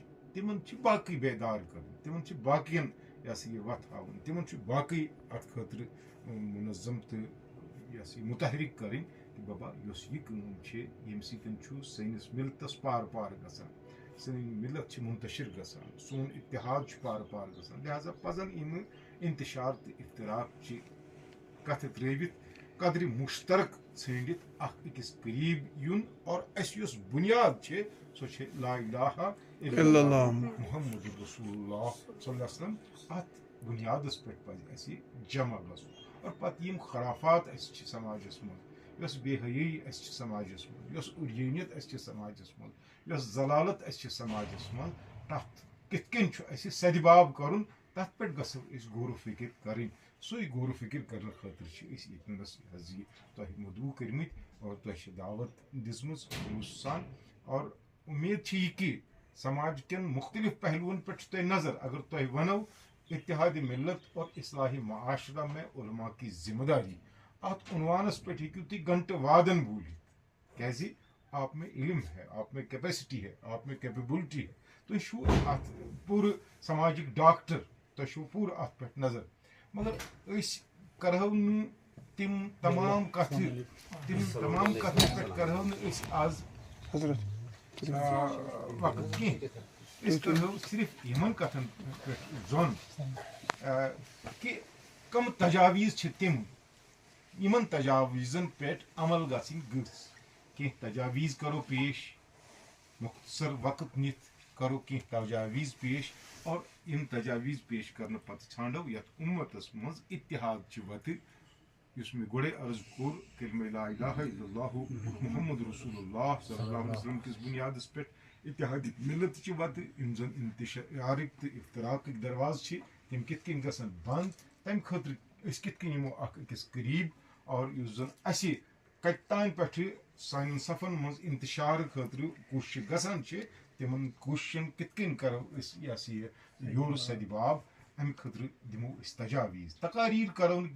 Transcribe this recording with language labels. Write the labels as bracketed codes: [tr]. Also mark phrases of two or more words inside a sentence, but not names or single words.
[ks] تِمن چھِ باقٕے بیدار کرٕنۍ, تِمن چھِ باقین یہِ ہسا یہِ وتھ ہاوٕنۍ, تِمن چھُ باقٕے اتھ خٲطرٕ مُنظم تہٕ یہِ ہسا یہِ مُتحرِک کرٕنۍ کہِ ببا یۄس یہِ کٲم چھِ ییٚمہِ سۭتۍ چھُ سٲنِس ملتس پار پار گژھان, سٲنۍ ملت چھِ منتشر گژھان, سون اتحاد چھُ پار پار گژھان. لہٰذا پزن یِمہٕ انتشار تہٕ افتراق چہِ کتھٕ ترٲوِتھ قدرِ مشترک ژھٲنڈِتھ اکھ أکِس قریٖب یُن, اور اَسہِ یۄس بُنیاد چھِ سۄ چھِ [ar] لا الہ الا اللہ محمد رسول اللہ صلی اللہ علیہ وسلم. [ks] اتھ بُنیادس پٮ۪ٹھ پزِ اَسہِ جمع گژھُن, اور پتہٕ یِم خرافات اَسہِ چھِ سماجس منٛز, یۄس بے حیٲیی اَسہِ چھِ سماجس منٛز, یۄس عُریٲنیت اَسہِ چھِ سماجس منٛز, یۄس ضلالت اَسہِ چھِ سماجس منٛز, تتھ کِتھ کٔنۍ چھُ اَسہِ سدباب کرُن, تتھ پٮ۪ٹھ گژھو أسۍ غور و فکر کرٕنۍ. سُے غور و فکر کرنہٕ خٲطرٕ چھِ أسۍ ییٚتنس حظ یہِ تۄہہِ مدعو کٔرمٕتۍ, اور تۄہہِ چھِ دعوت دِژمٕژ خلوٗص سان, اور اُمید چھِ یہِ کہِ سماج کٮ۪ن مختلف پہلوٗوَن پٮ۪ٹھ چھُ تۄہہِ نظر. اگر تۄہہِ ونو [ur] اتحادِ ملت اور اصلاحِ معاشرہ میں علماء کی ذمہ داری, [ks] اتھ عنوانس پٮ۪ٹھ ہیٚکِو تُہۍ گھنٹہٕ وادن بوٗلِتھ, کیٛازِ [ur] آپ میں علم ہے, آپ میں کیپیسٹی ہے, آپ میں کیپیبلٹی ہے, [ks] تُہۍ چھُو اتھ پوٗرٕ سماجِک ڈاکٹر, تۄہہِ چھُو پوٗرٕ اتھ پٮ۪ٹھ نظر. مگر أسۍ کرہو نہٕ تِم تمام کتھٕ پٮ۪ٹھ کرہو نہٕ أسۍ آز وقت کینٛہہ. أسۍ کرہو صرف یِمن کتھن پٮ۪ٹھ زوٚن کہِ کم تجاویٖز چھِ تِم یِمن تجاویٖزن پٮ۪ٹھ عمل گژھٕنۍ گٔژھ. کینٛہہ تجاویٖز کرو پیش, مختصر وقت نِتھ کرو کینٛہہ تجاویٖز پیش, اور یِم تجاویٖز پیش کرنہٕ پتہٕ ژھانڈو یتھ اُمتس منٛز اتحاد چہِ وتہٕ یُس مےٚ گۄڈے عرض کوٚر کلمہ [ar] لا الہ الا اللہ محمد رسول اللہ صلی اللہ علیہ وسلم [ks] کِس بُنیادس پٮ۪ٹھ اتحادٕکۍ مِلتٕچہِ وتہٕ یِم زن انتشارٕکۍ تہٕ افتراقٕکۍ دروازٕ چھِ تِم کِتھ کٔنۍ گژھن بنٛد تمہِ خٲطرٕ أسۍ کِتھ کٔنۍ یِمو اکھ أکِس قریٖب اور یُس زن اَسہِ کتہِ تانۍ پٮ۪ٹھٕ سانٮ۪ن صفن منٛز انتشار خٲطرٕ کوٗشِش گژھان چھِ تِمن کوٗششن کِتھ کٔنۍ کرو أسۍ یہِ ہسا یہِ یورٕ سدباب امہِ خٲطرٕ دِمو أسۍ تجاویٖز تقاریٖر کرو نہٕ